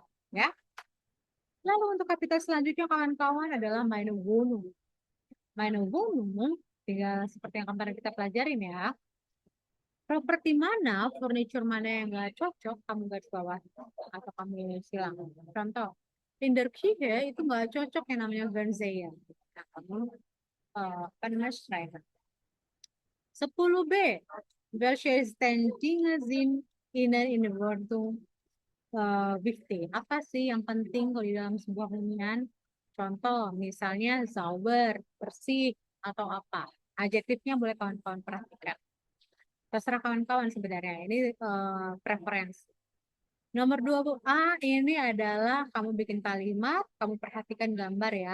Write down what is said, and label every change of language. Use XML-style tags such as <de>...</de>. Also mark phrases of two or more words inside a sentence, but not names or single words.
<id>Ya. Lalu untuk kapital selanjutnya kawan-kawan adalah</id> <de>meine Wohnung. Meine Wohnung,</de> <id>tinggal seperti yang kemarin kita pelajarin ya. Properti mana, furniture mana yang nggak cocok, kamu garis bawah atau kamu silang. Contoh,</id> <de>in der Küche</de> <id>itu nggak cocok yang namanya Fernseher. Nah, kamu schreiben. 10B.</id> <de>Welche Dinge sind Ihnen in der Wohnung wichtig?</de> <id>Apa sih yang penting kalau di dalam sebuah hunian? Contoh, misalnya sauber, bersih, atau apa. Adjektifnya boleh kawan-kawan perhatikan. Terserah kawan-kawan sebenarnya. Ini preferensi. Nomor 2A ini adalah kamu bikin kalimat, kamu perhatikan gambar ya.</id>